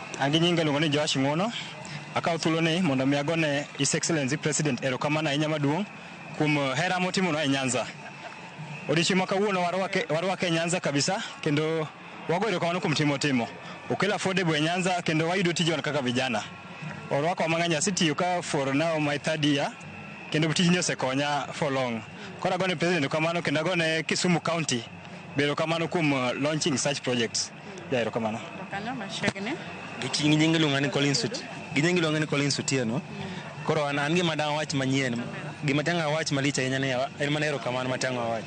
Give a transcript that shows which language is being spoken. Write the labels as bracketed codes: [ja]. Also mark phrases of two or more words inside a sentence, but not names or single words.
[luo] Angi nyinga luongo ni Joash Ng'ono. Akaw thuolo ni mondo mi agone His Excellency President erokamano ahinya maduong' kuom hera motimo e Nyanza. odiochieng' ma kawuono warwake Nyanza kabisa kendo wago erokamano kuom timo okelo affordable e Nyanza kendo wayudo tijwa kaka vijana. Orwako mang'eny, asetiyo ka [en] for now my third year [luo] kendo tijni osekonya [en] for long. [luo] Koro agone president erokamano kendo agone Kisumu County be erokamano kuom [en] launching such projects. [luo] Ja erokamano. Kanyo machiegni. Ginying iluongo ni Collins Otieno. Koro an gima dang' wach manyien. Gima tang' wach malich ahinya ne en mana erokamano matang' wache.